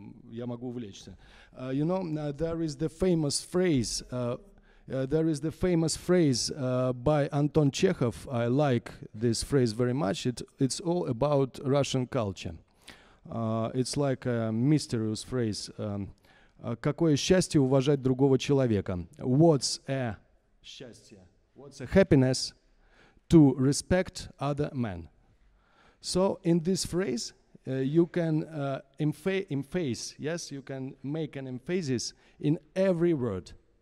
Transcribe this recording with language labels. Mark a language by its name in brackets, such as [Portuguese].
[Russian] Я могу увлечься. [English] You know, there is the famous phrase. By Anton Chekhov. I like this phrase very much. It's all about Russian culture. It's like a mysterious phrase. [Russian] Какое счастье уважать другого человека. [English] What's a [Russian] счастье? [English] What's a happiness to respect other men? So in this phrase, you can emphasize, yes, you can make an emphasis in every word.